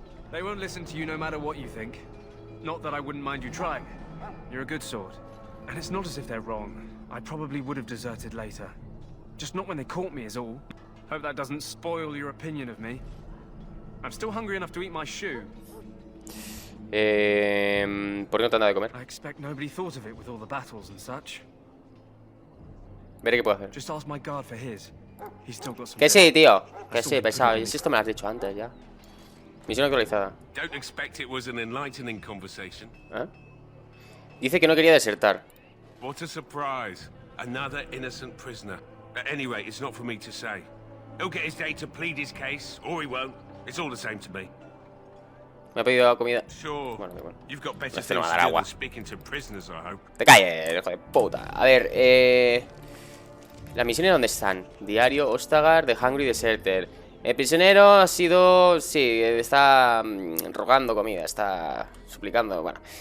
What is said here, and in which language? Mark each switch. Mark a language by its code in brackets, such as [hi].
[en] They won't listen to you no matter what you think. Not that I wouldn't mind you trying. You're a good sort. And it's not as if they're wrong. I probably would have deserted later. Just not when they caught me is all. Hope that doesn't spoil your opinion of me. I'm still hungry enough to eat my shoe. [es] ¿Por qué no te han dado de comer? [en] I expect nobody thought of it with all the battles and such. [es] Veré qué puedo hacer. [en] Just ask my guard for his. He's still got some. [es] Que sí, tío. Que sí, pesado. Y si esto me lo has dicho antes ya. Misión actualizada. [en] Don't expect it was an enlightening conversation. [es] ¿Eh? Dice que no quería desertar. [en] What a surprise. Another innocent prisoner. At any rate, it's not for me to say. He'll get his day to plead his case, or he won't. It's all the same to me. [es] Me ha pedido comida. [en] Sure. [es] Bueno, da igual. [en] You've got better [es] Este no [en] things [es] va a dar [en] do [es] agua. [en] than speaking to prisoners, I hope. [es] Te calles, hijo de puta. A ver, ¿las misiones dónde están? Diario, Ostagar, The Hungry Deserter. El prisionero ha sido... Sí, está rogando comida, está suplicando, bueno.